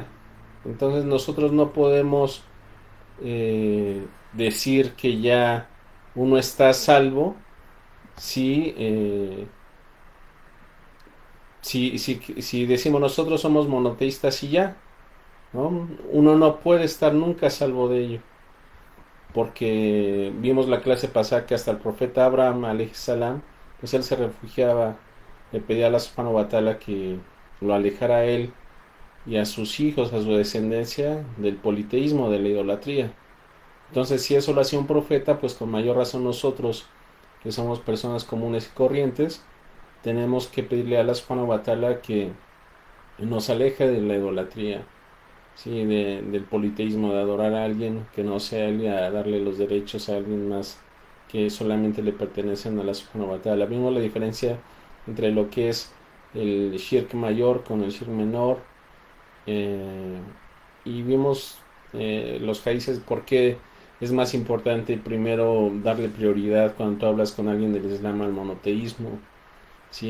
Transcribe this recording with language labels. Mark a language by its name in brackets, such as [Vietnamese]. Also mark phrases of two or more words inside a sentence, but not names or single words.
[Spanish] Entonces nosotros no podemos decir que ya uno está salvo si, si decimos nosotros somos monoteístas y ya, ¿no? Uno no puede estar nunca salvo de ello, porque vimos la clase pasada que hasta el profeta Abraham, [Arabic] عليه السلام, [Spanish] pues él se refugiaba, le pedía a la [Arabic] سبحانه وتعالى [Spanish] que lo alejara a él y a sus hijos, a su descendencia, del politeísmo, de la idolatría. Entonces, si eso lo hacía un profeta, pues con mayor razón nosotros, que somos personas comunes y corrientes, tenemos que pedirle a la [Arabic] سبحانه وتعالى [Spanish] que nos aleje de la idolatría, ¿sí? Del politeísmo, de adorar a alguien que no sea él y a darle los derechos a alguien más que solamente le pertenecen a la [Arabic] سبحانه وتعالى. [Spanish] Vimos la diferencia entre lo que es el shirk mayor con el shirk menor, eh, y vimos los países, por qué es más importante primero darle prioridad cuando tú hablas con alguien del Islam al monoteísmo, ¿sí?